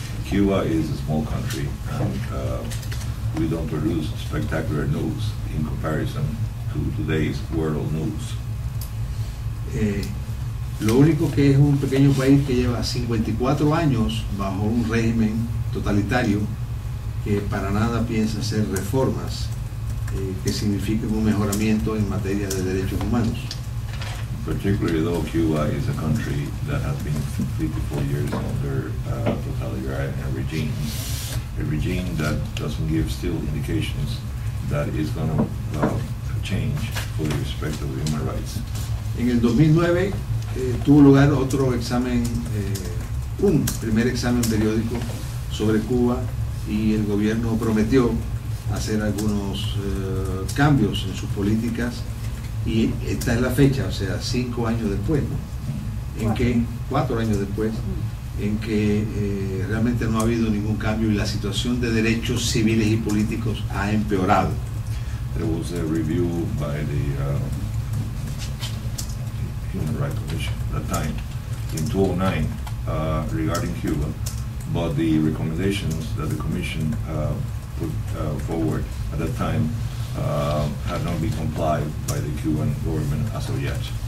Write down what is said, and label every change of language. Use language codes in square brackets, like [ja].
[en] Cuba is a small country, and we don't produce spectacular news in comparison to today's world news. [es] Lo único que es un pequeño país que lleva 54 años bajo un régimen totalitario que para nada piensa hacer reformas que signifiquen un mejoramiento en materia de derechos humanos. [en] Particularly though Cuba is a country that has been 54 years under totalitarian regime, a regime that doesn't give still indications that is going to change for the respect of human rights. [es] En el 2009 tuvo lugar otro examen, un primer examen periódico sobre Cuba y el gobierno prometió hacer algunos cambios en sus políticas y esta es la fecha, o sea, 5 años después, ¿no? 4 años después, en que realmente no ha habido ningún cambio y la situación de derechos civiles y políticos ha empeorado. [en] There was a review by the Human Rights Commission at that time in 2009 regarding Cuba, but the recommendations that the Commission put forward at that time had not been complied by the Cuban government as of yet.